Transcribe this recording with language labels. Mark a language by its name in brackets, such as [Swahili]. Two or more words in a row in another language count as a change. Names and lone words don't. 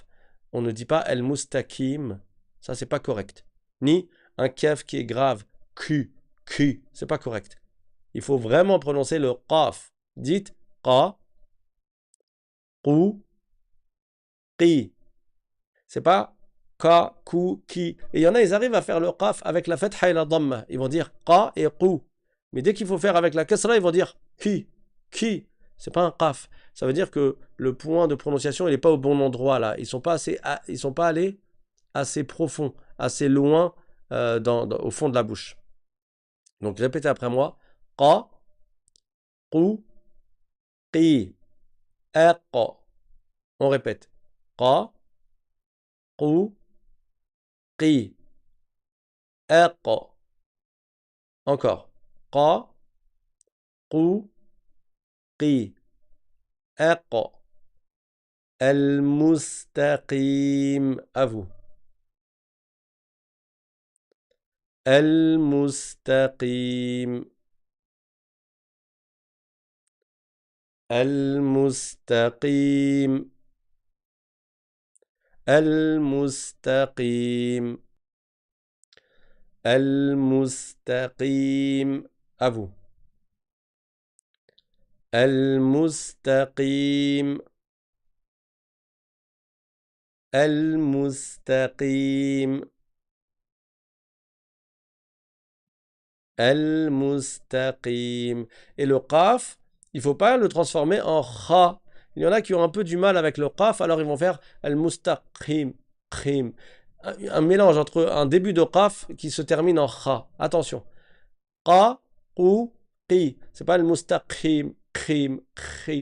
[French] On ne dit pas al-mustaqim. Ça, c'est pas correct. Ni un kaf qui est grave. Q. C'est pas correct. Il faut vraiment prononcer le qaf. Dites qa, qu, qi. C'est pas ka, ku, ki. Et il y en a, ils arrivent à faire le qaf avec la fatha et la dhamma. Ils vont dire qa et qu. Mais dès qu'il faut faire avec la kasra, ils vont dire ki. C'est pas un qaf. Ça veut dire que le point de prononciation, il n'est pas au bon endroit là. Ils sont pas allés assez profond, assez loin au fond de la bouche. Donc répétez après moi. Qa, qu, qi, aq. On répète. Qa, qu, qi, aq. Encore. Qa, qu, qi, aq. Al-mustaqim. À vous. Al-mustaqim. Al-mustaqim. Al-mustaqim. Al-mustaqim. À vous. Al-mustaqim. Al-mustaqim. Al-mustaqim. Et le qaf, il ne faut pas le transformer en kha. Il y en a qui ont un peu du mal avec le qaf, alors ils vont faire al-mustaqim. Un mélange entre un début de qaf qui se termine en kha. Attention. Qa, qu, qi. C'est pas al-mustaqim, khim, khi.